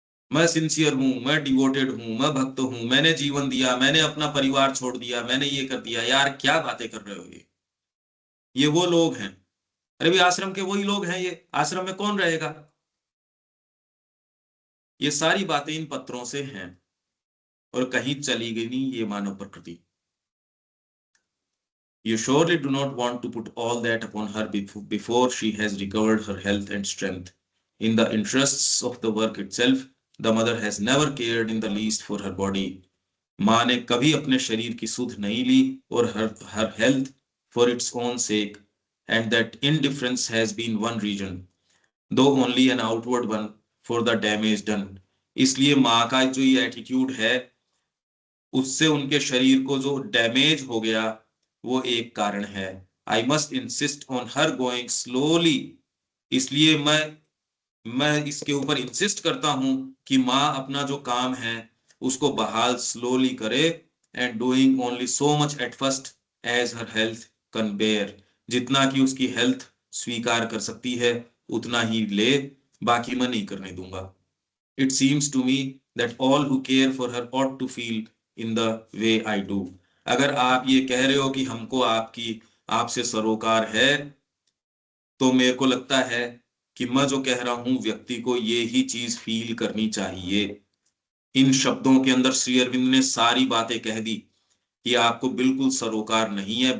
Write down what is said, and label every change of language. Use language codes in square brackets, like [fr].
[hi] मैं सिंसियर हूं, मैं डिवोटेड हूं, मैं भक्त हूं, मैंने जीवन दिया, मैंने अपना परिवार छोड़ दिया, मैंने ये कर दिया. यार क्या बातें कर रहे हो ये वो लोग हैं. अरे भी आश्रम के वही लोग हैं, ये आश्रम में कौन रहेगा? ये सारी बातें इन पत्रों से हैं और कहीं चली गई नहीं ये मानव प्रकृति. [en] You surely do not want to put all that upon her before she has recovered her health and strength. In the interests of the work itself, the mother has never cared in the least for her body. [hi] माँ ने कभी अपने शरीर की सुध नहीं ली, और [en] her health for its own sake, and that indifference has been one reason, though only an outward one, for the damage done. [hi] इसलिए माँ का जो ये एटीट्यूड है, उससे उनके शरीर को जो डैमेज हो गया, वो एक कारण है. [en] I must insist on her going slowly. [hi] इसलिए मैं इसके ऊपर इंसिस्ट करता हूं कि माँ अपना जो काम है उसको बहाल स्लोली करे, [en] And doing only so much at first as her health can bear. [hi] जितना कि उसकी हेल्थ स्वीकार कर सकती है उतना ही ले, बाकी मैं नहीं करने दूंगा. [en] It seems to me that all who care for her ought to feel in the way I do. [hi] अगर आप ये कह रहे हो कि हमको आपसे सरोकार है, तो मेरे को लगता है कि मैं जो कह रहा हूं व्यक्ति को ये ही चीज फील करनी चाहिए। इन शब्दों के अंदर श्री अरविंद ने सारी बातें कह दी कि आपको बिल्कुल सरोकार नहीं है।